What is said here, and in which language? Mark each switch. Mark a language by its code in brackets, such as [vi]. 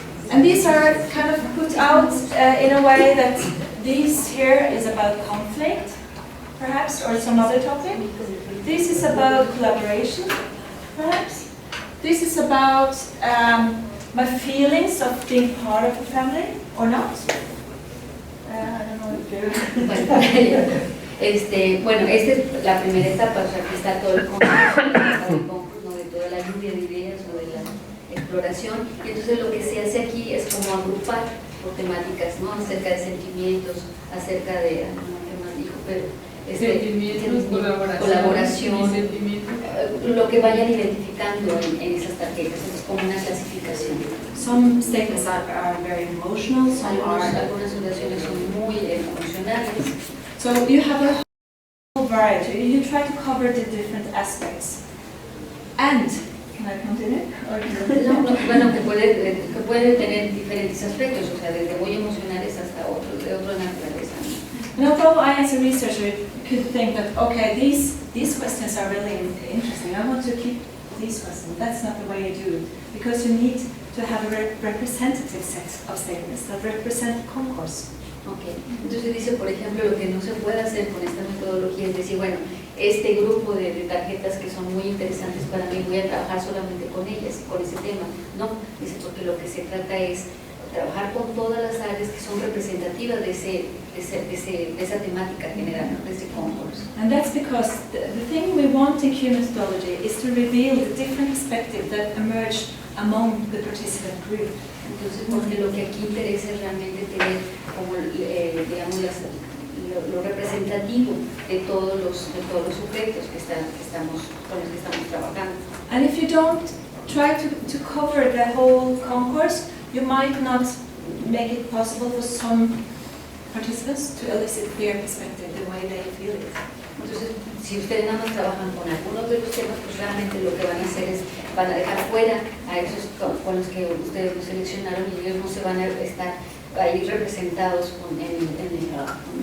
[en] And these are kind of put out in a way that this here is about conflict, perhaps, or some other topic. This is about collaboration, perhaps. This is about my feelings of being part of a family, or not. I don't know if you're... [es] Bueno, esta es la primera etapa, o sea, aquí está todo el concurso, ¿no? De toda la lluvia de ideas o de la exploración, y entonces lo que se hace aquí es como agrupar por temáticas, ¿no? Acerca de sentimientos, acerca de, ¿qué más dijo? Pero, sentimientos, colaboración, sentimientos. Lo que vayan identificando en esas tarjetas, es como una clasificación. [en] Some statements are very emotional, some [es] Algunas oraciones son muy emocionales. [en] So you have a whole variety. You try to cover the different aspects. And, can I continue? [es] Bueno, que puede tener diferentes aspectos, o sea, desde muy emocionales hasta otros de otra naturaleza. [en] And although I, as a researcher, could think that, okay, these questions are really interesting, I want to keep these questions. That's not the way you do it, because you need to have a representative set of statements that represent concourse. Okay. [es] Entonces dice, por ejemplo, lo que no se puede hacer con esta metodología es decir, bueno, este grupo de tarjetas que son muy interesantes para mí, voy a trabajar solamente con ellas, con ese tema. No, dice, porque lo que se trata es trabajar con todas las áreas que son representativas de esa temática general, ¿no? De ese concurso. [en] And that's because the thing we want in Q methodology is to reveal the different perspectives that emerge among the participant group. [es] Entonces, porque lo que aquí interesa es realmente tener como, digamos, lo representativo de todos los sujetos con los que estamos trabajando. [en] And if you don't try to cover the whole concourse, you might not make it possible for some participants to elicit their perspective the way they feel it. [es] Entonces, si ustedes nada más trabajan con algunos de los temas, pues realmente lo que van a hacer es, van a dejar fuera a esos con los que ustedes los seleccionaron y ellos no se van a estar ahí representados en el trabajo.